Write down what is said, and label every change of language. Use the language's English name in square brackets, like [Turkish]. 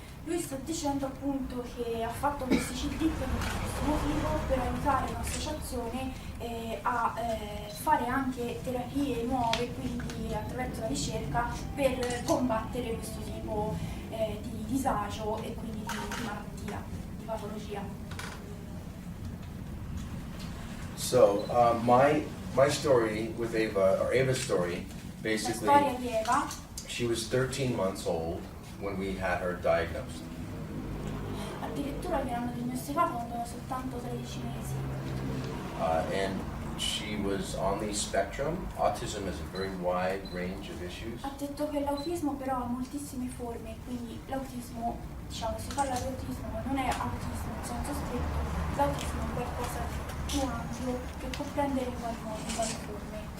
[Italian] Lui sta dicendo appunto che ha fatto questi CD per questo motivo, per aiutare l'associazione a fare anche terapie nuove, quindi attraverso la ricerca, per combattere questo tipo di disagio e quindi di malattia, di patologia. [English] So my story with Eva, or Eva's story, basically, [Italian] La storia di Eva, [English] she was 13 months old when we had her diagnosed. [Italian] addirittura che l'hanno diagnosticato quando aveva soltanto 13 mesi. [English] And she was on the spectrum. Autism has a very wide range of issues. [Italian] Ha detto che l'autismo però ha moltissime forme, quindi l'autismo, diciamo, si parla di autismo, ma non è autismo in senso stretto, l'autismo è qualcosa di più ampio che può prendere in vari modi, in varie forme.